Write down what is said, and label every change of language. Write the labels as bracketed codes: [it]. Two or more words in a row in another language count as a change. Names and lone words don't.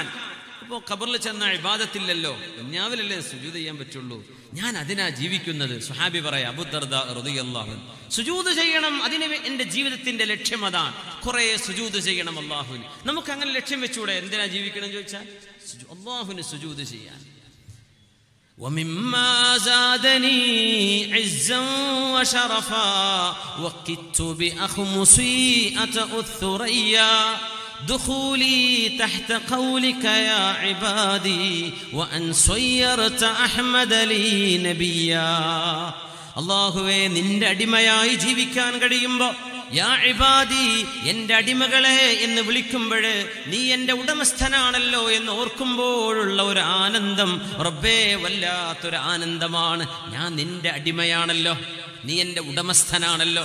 [ml] ഇപ്പോൾ ഖബറിൽ ചെന്ന ഇബാദത്തില്ലല്ലോ, ദുനിയാവിലല്ലേ സുജൂദ് ചെയ്യാൻ പറ്റുള്ളൂ. ഞാൻ അതിനാ ജീവിക്കുന്നത്. സ്വഹാബി പറയാം, അബൂദർദാ [ar] رضي الله عنه, [ml] സുജൂദ് ചെയ്യണം, അതിന് എൻ്റെ ജീവിതത്തിന്റെ ലക്ഷ്യം അതാണ്. കുറെ സുജൂദ് ചെയ്യണം അല്ലാഹുവിന്. നമുക്ക് അങ്ങനെ ലക്ഷ്യം വെച്ചൂടെ? എന്തിനാ ജീവിക്കണം ചോദിച്ചാൽ അല്ലാഹുവിന് സുജൂദ് ചെയ്യാൻ. [ar] ومما زادني عزا وشرفا وقدت بأخمصي أتأ الثريا دخولي تحت قولك يا عبادي وأن صيرت أحمد لي نبيا. [ml] അല്ലാഹുവേ, നിന്റെ അടിമയായി ജീവിക്കാൻ കഴിയുമ്പോൾ [ar] يا عبادي, [ml] എൻ്റെ അടിമകളെ എന്ന് വിളിക്കുമ്പോൾ നീ എൻ്റെ ഉടമസ്ഥനാണല്ലോ എന്ന് ഓർക്കുമ്പോഴുള്ള ഒരു ആനന്ദം റബ്ബേ വല്ലാത്തൊരു ആനന്ദമാണ്. ഞാൻ നിന്റെ അടിമയാണല്ലോ, നീ എൻ്റെ ഉടമസ്ഥനാണല്ലോ.